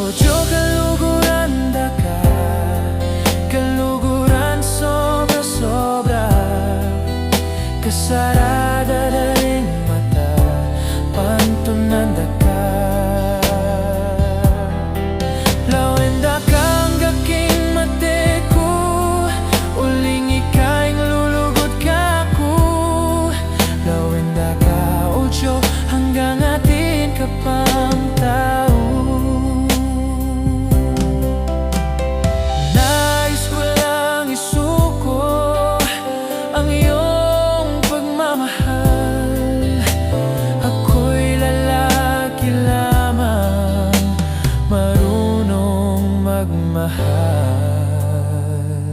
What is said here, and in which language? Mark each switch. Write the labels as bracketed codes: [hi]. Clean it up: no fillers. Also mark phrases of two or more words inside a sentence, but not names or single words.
[pam] Ocho kaluguran daka, kaluguran sobra-sobra, kasarada daring mata, pantunan daka. Lawen daka ang gaking mateku, uling ikaing lulugod kaku. Lawen daka ocho hanggang atin ka pang tao. [tl] Nais ko lang isuko ang iyong pagmamahal. Ako'y lalaki lamang, marunong magmahal.